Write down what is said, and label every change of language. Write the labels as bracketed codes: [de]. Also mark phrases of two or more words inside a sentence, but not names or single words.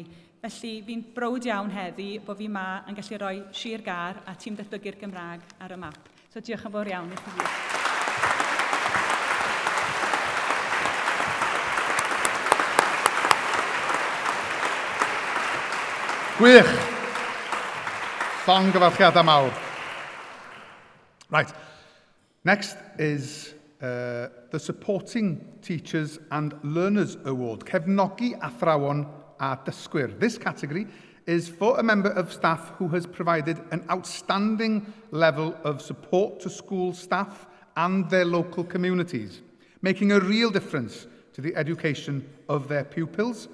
[cy] Felly fi'n browd iawn heddi bod fi yma yn gallu rhoi Sir Gar a tîm datblygu'r Gymraeg ar y map. So diolch yn fawr iawn i chi gyd. Gwych. Llongyfarchiadau mawr. [en] Right. Next is the Supporting Teachers and Learners Award, [cy] Cefnogi Athrawon a Dysgwyr. [en] This category is for a member of staff who has provided an outstanding level of support to school staff and their local communities, making a real difference to the education of their pupils.